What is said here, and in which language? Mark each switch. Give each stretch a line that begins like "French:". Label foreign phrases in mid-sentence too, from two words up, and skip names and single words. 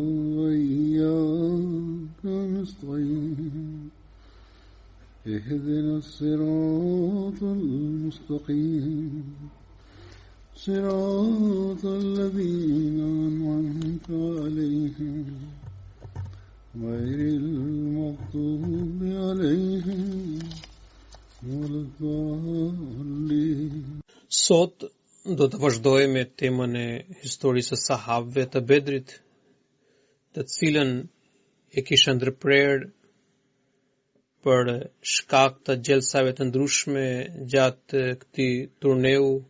Arabic: وإياك نستعين اهدنا الصراط المستقيم صراط الذين أنعمت عليهم غير المغضوب عليهم ولا الضالين.
Albanian: Sot do të vazhdojmë me temën e historisë së sahabëve të Bedrit, të cilën e kishin ndërprerë për shkak të gjelsave të ndryshme gjatë këtij turneu.